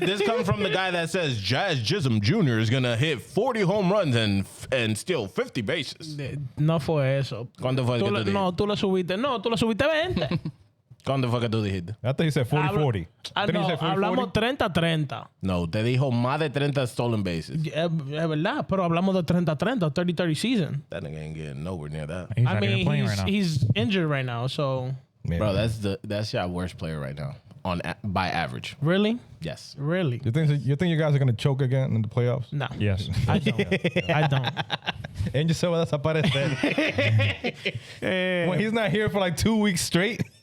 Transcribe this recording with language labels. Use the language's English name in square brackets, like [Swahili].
[English] This comes from the guy that says Jazz Chisholm Jr. is gonna hit 40 home runs and steal 50 bases. [Spanish] No fue eso. ¿Cuándo fue que tú dijiste? No, tú lo subiste. No, tú lo subiste 20. ¿Cuándo fue que tú dijiste? [English] I thought he said 40-40. [Spanish] No, hablamos 30-30. No, te dijo más de 30 [English] stolen bases. [Spanish] Es verdad, pero hablamos de 30-30, 30-30 season. [English] That nigga ain't getting nowhere near that. He's I not even mean, playing right now. he's injured right now, so Yeah. Bro, that's your worst player right now by average. really? Yes. Really? You think you guys are going to choke again in the playoffs? No. Yes. I don't. I don't. And you said, well, that's desaparecer. When he's not here for like 2 weeks straight.